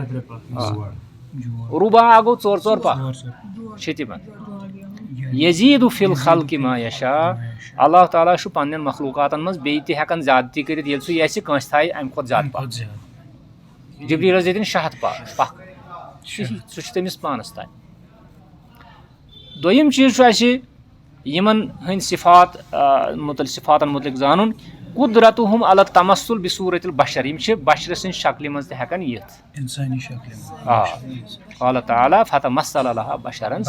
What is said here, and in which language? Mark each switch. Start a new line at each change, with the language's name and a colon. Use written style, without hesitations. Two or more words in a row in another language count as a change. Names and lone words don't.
Kashmiri: रुबा गो चोर पख
Arabic: يزيد في الخلق ما يشاء
Kashmiri: अल्लाह ताला पन्न मखलूकातन मज बेयि हेकन ज्यादती कर यह कंस थाय अम खुद ज्यादा पख जिब्रील दिन 100 पख सह तमिस पानस तान दोयम चीज यमन हंद सिफातन मुतलिक जानन
Arabic: قدرتهم على التمثل بصورة البشر
Kashmiri: यम बशर सिन शक्ल मज हेकन यथ इंसानी शक्ल
Arabic: قال تعالى فتمثل لها بشرا